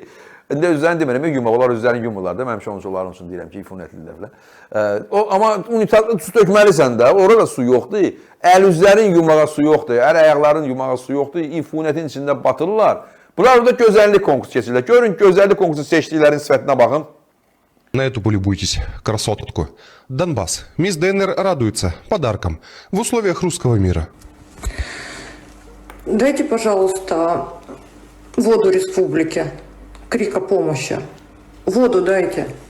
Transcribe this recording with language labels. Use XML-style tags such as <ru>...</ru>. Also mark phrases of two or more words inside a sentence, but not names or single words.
<az>İndi özlərini demirəm, yumaq, onlar özlərini yumurlar da, mənim şoncularım üçün deyirəm ki, ifunətlidirlər. Amma unitazda su tökməlisən də, orada su yoxdur. Əl-üzlərin yumağa su yoxdur, əl-ayaqların yumağa su yoxdur, ifunətin içində batırırlar. Bunlar orada gözəllik konkursu keçirirlər. Görün, gözəllik konkursu seçdiklərin sifətinə baxın.</az> <ru>На эту полюбуйтесь, красотку. Донбасс. Мисс ДНР радуется подарком в условиях русского мира. Дайте, пожалуйста, воду республике. Крик о помощи. Воду дайте.</ru>